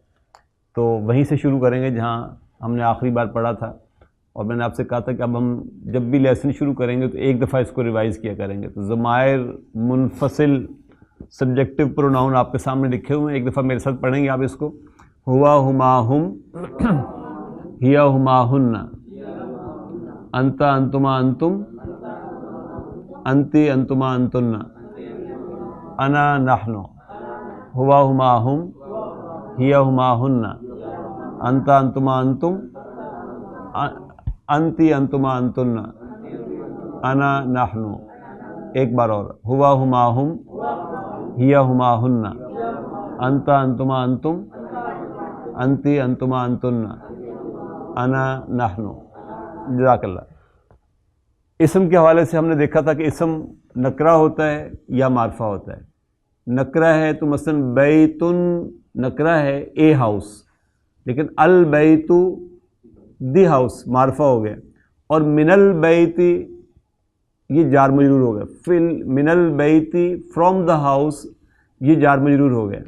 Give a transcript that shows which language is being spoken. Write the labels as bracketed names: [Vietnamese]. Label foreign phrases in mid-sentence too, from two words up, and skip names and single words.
[Urdu] تو وہیں سے شروع کریں گے جہاں ہم نے آخری بار پڑھا تھا، اور میں نے آپ سے کہا تھا کہ اب ہم جب بھی لیسن شروع کریں گے تو ایک دفعہ اس کو ریوائز کیا کریں گے۔ تو [Arabic] ضمائر منفصل [English] subjective pronoun [Urdu] آپ کے سامنے لکھے ہوئے ہیں، ایک دفعہ میرے ساتھ پڑھیں گے آپ اس کو۔ [Arabic] ہوا ہما ہم، ہیا ہما ہن، انت انتما انتم، انتی انتما انتن، انا نحن۔ ہوا ہما ہم، ہیا ہما ہن، انت انتما انتم، انتی انتما انتن، انا نحن۔ [Urdu] ایک بار اور، [Arabic] ہوا ہما ہم، ہیا ہما ہن، انت انتما انتم، انتی انتما انتن، انا نحن۔ جزاک اللہ۔ [Urdu] اسم کے حوالے سے ہم نے دیکھا تھا کہ اسم نکرہ ہوتا ہے یا معرفہ ہوتا ہے۔ نکرہ ہے تو مثلا بیتن نکرہ ہے، [English] a house, [Urdu] لیکن البیت [English] the house [Urdu] معرفہ ہو گیا، اور [Arabic] من البیتی [Urdu] یہ جار مجرور ہو گیا، [Arabic] من البیتی [English] from the house [Urdu] یہ جار مجرور ہو گیا.